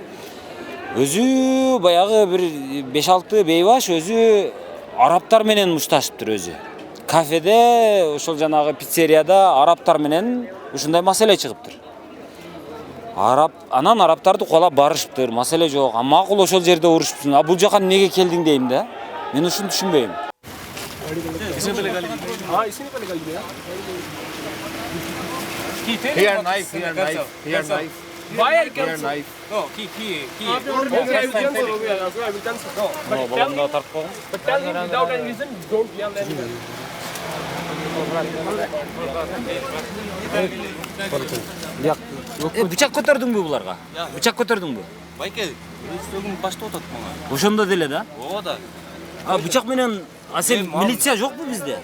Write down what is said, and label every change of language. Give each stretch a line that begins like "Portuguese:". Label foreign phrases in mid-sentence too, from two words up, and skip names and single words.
Kyrgyz: Өзү баягы бир 5-6 бейбаш өзү арабтар менен мушташыптыр өзү. Кафеде, ошол жанагы пиццерияда арабтар менен ушундай маселе чыгыптыр. Анан арабтарды куалап барышыптыр, маселе жок. Макул ошол жерде урушупсуң. А бул жака эмнеге келдиң дейм да. Мен ушуну түшүнбөйм.
English: Here knife. Why I can knife? No, key. But tell him without any reason, don't yell anything.
Kyrgyz: Бычак көтөрдүңбү буларга? Бычак көтөрдүңбү? Байке, сөгүн баштап атат мага. Ошондо деле да? Ооба да. Бычак менен сен милиция жокпу бизде?